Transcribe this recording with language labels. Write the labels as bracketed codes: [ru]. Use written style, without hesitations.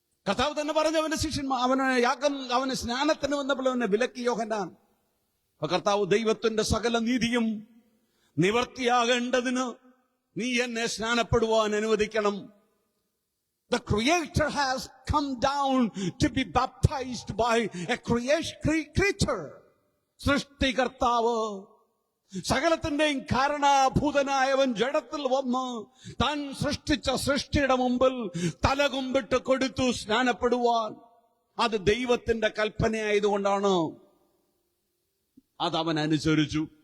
[ml] കർത്താവ് തന്നെ പറഞ്ഞു അവന്റെ ശിഷ്യന്മാർ അവന് സ്നാനത്തിന് വന്നപ്പോൾ അവനെ വിലക്കി യോഹന്നാൻ. അപ്പൊ കർത്താവ് ദൈവത്തിന്റെ സകല നീതിയും നിവർത്തിയാകേണ്ടതിന് നീ എന്നെ സ്നാനപ്പെടുവാൻ അനുവദിക്കണം. [en] The Creator has come down to be baptized by a creature. [ml] സൃഷ്ടികർത്താവ്, സകലത്തിന്റെയും കാരണഭൂതനായവൻ ജഡത്തിൽ വന്ന് താൻ സൃഷ്ടിച്ച സൃഷ്ടിയുടെ മുമ്പിൽ തലകുമ്പിട്ട് കൊടുത്തു സ്നാനപ്പെടുവാൻ. അത് ദൈവത്തിന്റെ കൽപ്പനയായതുകൊണ്ടാണ് അതവൻ അനുസരിച്ചു.